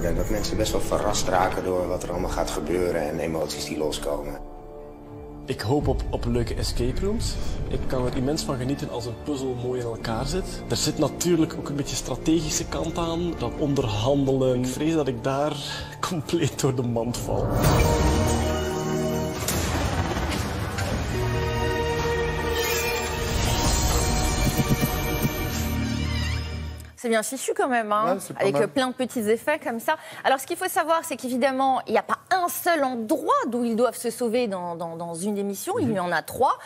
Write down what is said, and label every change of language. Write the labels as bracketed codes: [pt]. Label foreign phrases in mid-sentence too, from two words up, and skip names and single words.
[nl] En dat mensen best wel verrast raken door wat er allemaal gaat gebeuren en emoties die loskomen. Ik hoop op leuke [en] escape rooms. [nl] Ik kan er immens van genieten als een puzzel mooi in elkaar zit. Er zit natuurlijk ook een beetje strategische kant aan, dat onderhandelen. Ik vrees dat ik daar compleet door de mand val. [fr] C'est bien fichu quand même, hein, ouais, avec plein de petits effets comme ça. Alors ce qu'il faut savoir, c'est qu'évidemment, il n'y a pas un seul endroit d'où ils doivent se sauver dans une émission, il y en a 3.